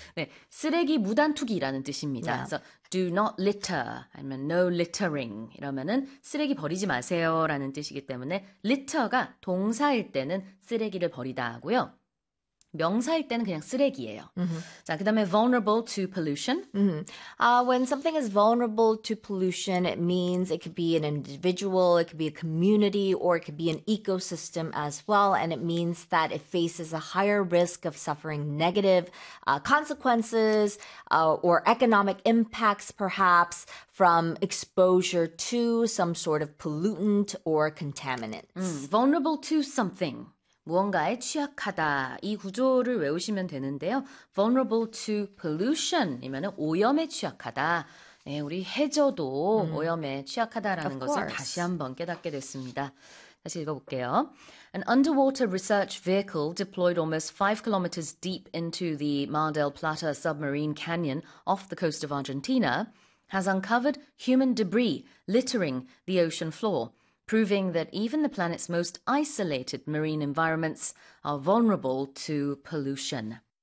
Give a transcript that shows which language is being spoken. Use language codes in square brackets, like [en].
[ko] 네, 쓰레기 무단투기라는 뜻입니다. 그래서 do not litter 아니면 no littering 이러면은 쓰레기 버리지 마세요라는 뜻이기 때문에 litter가 동사일 때는 쓰레기를 버리다 하고요. 명사일 때는 그냥 쓰레기예요. [en] 자, 그다음에 vulnerable to pollution. When something is vulnerable to pollution, it means it could be an individual, it could be a community, or it could be an ecosystem as well. And it means that it faces a higher risk of suffering negative consequences or economic impacts, perhaps from exposure to some sort of pollutant or contaminants. Vulnerable to something. [ko] 무언가에 취약하다. 이 구조를 외우시면 되는데요. Vulnerable to pollution이면 오염에 취약하다. 네, 우리 해저도 오염에 취약하다라는 [en] Of [ko] 것을 다시 [en] course. [ko] 한번 깨닫게 됐습니다. 다시 읽어볼게요. [en] An underwater research vehicle deployed almost 5 kilometers deep into the Mar del Plata submarine canyon off the coast of Argentina has uncovered human debris littering the ocean floor. Proving that even the planet's most isolated marine environments are vulnerable to pollution.